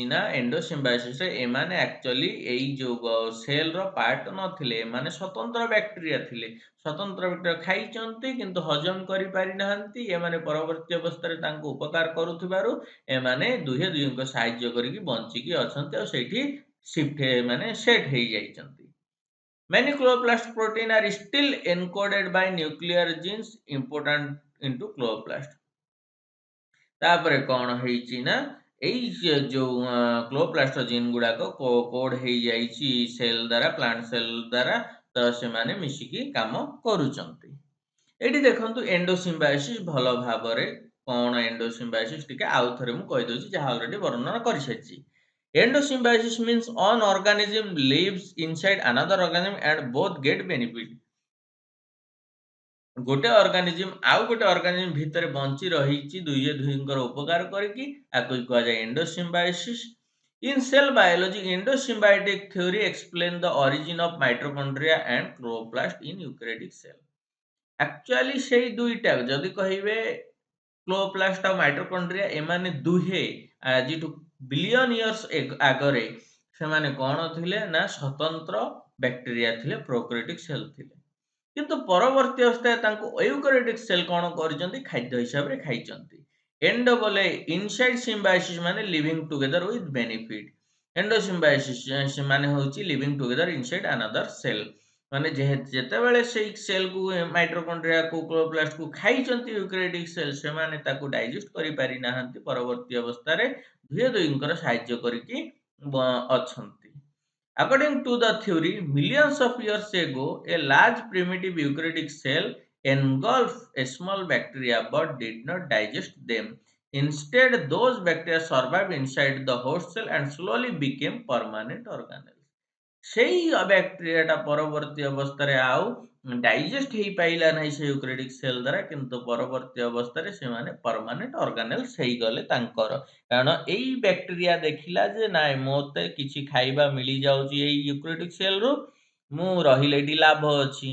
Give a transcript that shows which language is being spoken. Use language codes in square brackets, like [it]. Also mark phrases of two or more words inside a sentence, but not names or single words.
[or] ନା ଏଣ୍ଡୋସିମ୍ବାୟୋସିସରେ ଏମାନେ ଆକ୍ଚୁଆଲି ଏଇ ଯୋଉ ସେଲର ପାର୍ଟ ନଥିଲେ, ଏମାନେ ସ୍ୱତନ୍ତ୍ର ବ୍ୟାକ୍ଟେରିଆ ଥିଲେ। ସ୍ୱତନ୍ତ୍ର ବ୍ୟାକ୍ଟେରିଆ ଖାଇଛନ୍ତି କିନ୍ତୁ ହଜମ କରିପାରିନାହାନ୍ତି। ଏମାନେ ପରବର୍ତ୍ତୀ ଅବସ୍ଥାରେ ତାଙ୍କୁ ଉପକାର କରୁଥିବାରୁ ଏମାନେ ଦୁହେଁ ଦୁହିଁଙ୍କ ସାହାଯ୍ୟ କରିକି ବଞ୍ଚିକି ଅଛନ୍ତି, ଆଉ ସେଇଠି ମାନେ ସେଟ୍ ହେଇଯାଇଛନ୍ତି। [en] Many chloroplast protein are still encoded by nuclear genes important into chloroplast. [or] ତାପରେ କଣ ହେଇଛି? ନା ଏଇ ଯୋଉ [en] chloroplast gene [or] ଗୁଡାକ କୋଡ ହେଇଯାଇଛି ସେଲ ଦ୍ୱାରା, [en] plant cell [or] ଦ୍ୱାରା, ତ ସେମାନେ ମିଶିକି କାମ କରୁଛନ୍ତି। ଏଇଠି ଦେଖନ୍ତୁ ଏଣ୍ଡୋସିମ୍ବାୟୋସିସ୍ ଭଲ ଭାବରେ କଣ ଏଣ୍ଡୋସିମ୍ବାୟୋସିସ୍ ଟିକେ ଆଉ ଥରେ ମୁଁ କହିଦଉଛି, ଯାହା ଅଲରେଡି ବର୍ଣ୍ଣନା କରିସାରିଛି। [en] Endosymbiosis means one organism lives inside another organism and both get benefit. [or] ଗୋଟେ ଅର୍ଗାନିଜିମ୍ ଆଉ ଗୋଟେ ଅର୍ଗାନିଜିମ୍ ଭିତରେ ବଞ୍ଚି ରହିଛି ଦୁଇଏ ଦୁହିଁଙ୍କର ଉପକାର କରିକି, ଆକୁ କୁହାଯାଏ ଏଣ୍ଡୋସିମ୍ବାୟୋସିସ୍। [en] In cell biology, endosymbiotic theory explain the origin of mitochondria and chloroplast in eukaryotic cell. [or] Actually ସେଇ ଦୁଇଟା ଯଦି କହିବେ କ୍ଲୋରୋପ୍ଲାଷ୍ଟ ଆଉ ମାଇଟୋକଣ୍ଡ୍ରିଆ, ଏମାନେ ଦୁହେଁ ଆଜିଠୁ [en] billion years [or] ଆଗରେ ସେମାନେ କଣ ଥିଲେ? ନା ସ୍ୱତନ୍ତ୍ର ବ୍ୟାକ୍ଟେରିଆ ଥିଲେ, [en] prokaryotic cell [or] ଥିଲେ। କିନ୍ତୁ ପରବର୍ତ୍ତୀ ଅବସ୍ଥାରେ ତାଙ୍କୁ [en] eukaryotic cell [or] କଣ କରିଛନ୍ତି? ଖାଦ୍ୟ ହିସାବରେ ଖାଇଛନ୍ତି। [en] endo ବୋଲେ inside symbiosis ମାନେ living together with benefit। ଏଣ୍ଡୋସିମ୍ବାୟୋସିସ୍ [or] ମାନେ ହଉଛି [en] living together inside another cell. [or] ମାନେ ଯେତେବେଳେ ସେଇ ସେଲକୁ ମାଇଟୋକଣ୍ଡ୍ରିଆକୁ କ୍ଲୋରୋପ୍ଲାଷ୍ଟକୁ ଖାଇଛନ୍ତି [en] eukaryotic cell, [or] ସେମାନେ ତାକୁ ଡାଇଜେଷ୍ଟ କରିପାରି ନାହାନ୍ତି। ପରବର୍ତ୍ତୀ ଅବସ୍ଥାରେ ଦୁହେଁ ଦୁହିଁଙ୍କର ସାହାଯ୍ୟ କରିକି ଅଛନ୍ତି। [en] According to the theory, millions of years ago, a large primitive eukaryotic cell engulfed a small bacteria but did not digest them. Instead, those bacteria survived inside the host cell and slowly became permanent organelles. [or] সেই ବ୍ୟାକ୍ଟେରିଆଟା ପରବର୍ତ୍ତୀ ଅବସ୍ଥାରେ ଆଉ ଡାଇଜେଷ୍ଟ ହେଇପାରିଲା ନାହିଁ ସେ [en] eukaryotic cell [or] ଦ୍ୱାରା, କିନ୍ତୁ ପରବର୍ତ୍ତୀ ଅବସ୍ଥାରେ ସେମାନେ [en] permanent organelles [or] ହେଇଗଲେ ତାଙ୍କର। କାରଣ ଏଇ ବ୍ୟାକ୍ଟେରିଆ ଦେଖିଲା ଯେ ନାଇଁ ମୋତେ କିଛି ଖାଇବା ମିଳିଯାଉଛି ଏଇ ୟୁକ୍ରେଟିକ୍ ସେଲ୍ରୁ, ମୁଁ ରହିଲେ ଏଠି ଲାଭ ଅଛି।